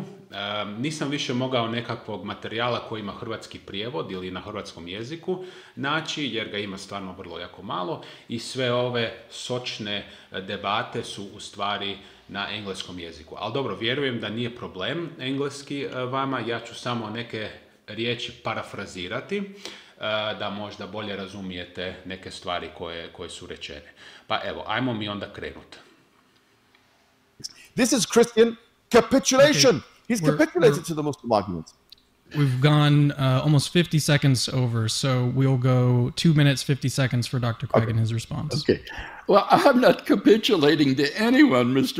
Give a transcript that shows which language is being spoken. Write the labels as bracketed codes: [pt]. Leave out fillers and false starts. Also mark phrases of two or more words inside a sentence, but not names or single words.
[hr] Nisam više mogao nekakvog materijala koji ima hrvatski prijevod ili na hrvatskom jeziku naći, jer ga ima stvarno vrlo jako malo, i sve ove sočne debate su u stvari na engleskom jeziku. Ali dobro, vjerujem da nije problem engleski vama, ja ću samo neke riječi parafrazirati, da možda bolje razumijete neke stvari koje su rečene. Pa evo, ajmo mi onda krenuti. [en] This is Christian capitulation. Okay. He's capitulated to the Muslim arguments. We've gone almost 50 seconds over, so we'll go 2 minutes, 50 seconds for Dr. Craig and his response. Okay. Well, I'm not capitulating to anyone, Mr.